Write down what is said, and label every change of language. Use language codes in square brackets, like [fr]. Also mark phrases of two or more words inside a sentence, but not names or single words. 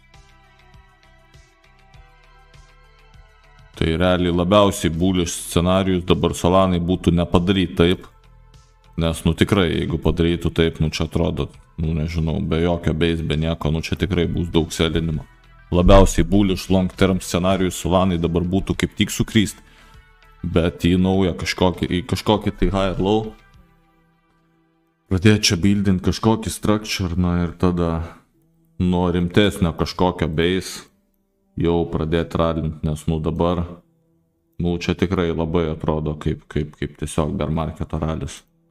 [lt] Tai realiai labiausiai bullish scenarijus dabar Solanai būtų nepadaryti taip, nes, tikrai, jeigu padarytų taip, čia atrodo, nežinau, be jokio base, be nieko, čia tikrai bus daug selinimo. Labiausiai bullish [en] long term [lt] scenarijus Solanai dabar būtų kaip tik sukryst, bet į naują kažkokį tai [en] high low, [lt] pradėti čia buildint kažkokį structure, ir tada nuo rimtesnio kažkokio base jau pradėti ralint, nes, dabar, čia tikrai labai atrodo kaip tiesiog [en] bear marketo [lt] ralis.